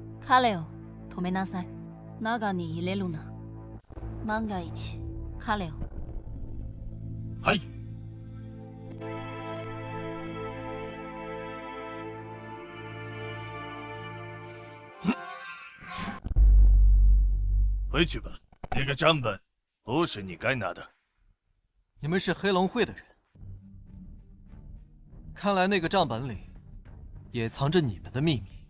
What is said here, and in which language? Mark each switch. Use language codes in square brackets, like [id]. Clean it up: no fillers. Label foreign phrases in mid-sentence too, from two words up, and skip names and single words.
[ja] 彼を止めなさい。中に入れるな。万が一彼を。はい。 [zh] 回去吧，那个账本不是你该拿的。你们是黑龙会的人，看来那个账本里也藏着你们的秘密。